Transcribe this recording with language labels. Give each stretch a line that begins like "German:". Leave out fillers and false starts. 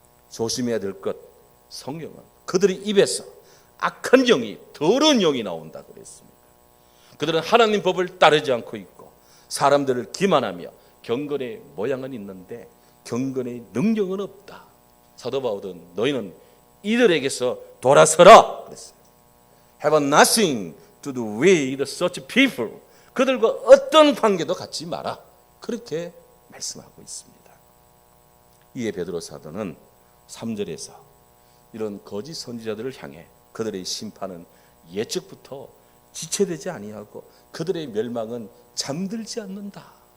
Korean: 조심해야 될 것, 성경은 그들의 입에서 악한 영이, 더러운 영이 나온다 그랬습니다. 그들은 하나님 법을 따르지 않고 있고 사람들을 기만하며 경건의 모양은 있는데 경건의 능력은 없다. 사도 바울은 너희는 이들에게서 돌아서라 그랬어요.
English: Have nothing to do with such people.
Korean: 그들과 어떤 관계도 갖지 마라. 그렇게 말씀하고 있습니다. 이에 베드로 사도는 3절에서 이런 거짓 선지자들을 향해 그들의 심판은 예측부터 지체되지 아니하고 그들의 멸망은 잠들지 않는다.